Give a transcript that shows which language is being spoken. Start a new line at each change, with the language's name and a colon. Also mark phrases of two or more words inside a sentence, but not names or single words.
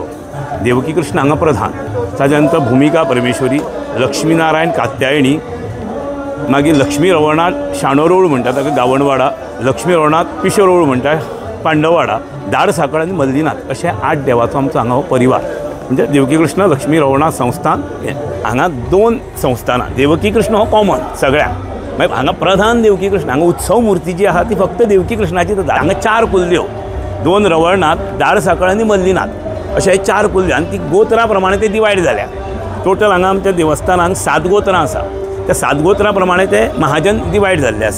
Konkani: देवकी कृष्ण हांगा प्रधान, ताच्या नंतर भुमिका परमेश्वरी, लक्ष्मी नारायण कात्यायणी, मागीर लक्ष्मी रवळनाथ शाणोरवळ म्हणटा ताका गावणवाडा, लक्ष्मी रवळनाथ पिशोरवळ म्हणटा पांडववाडा, दाड साकळ आनी मल्लीनाथ अशे 8 देवाचो आमचो हांगा हो परिवार। म्हणजे देवकी कृष्ण लक्ष्मी रवळनाथ संस्थान हांगा 2 संस्थानां। देवकी कृष्ण हो कॉमन सगळ्यांक, मागीर हांगा प्रधान देवकी कृष्ण। हांगा उत्सव मूर्ती जी आहा ती फक्त देवकी कृष्णाची जाता। हांगा 4 कुलदेव, 2 रवळनाथ, दाड साकळ आनी मल्लीनाथ अशे 4 कुलदेव आनी ती गोत्रा प्रमाणे ते डिवायड जाल्या। टोटल हांगा आमच्या देवस्थानान 7 गोत्रां आसा। त्या 7 गोत्रा प्रमाणे ते महाजन डिवायड जाल्ले आसा।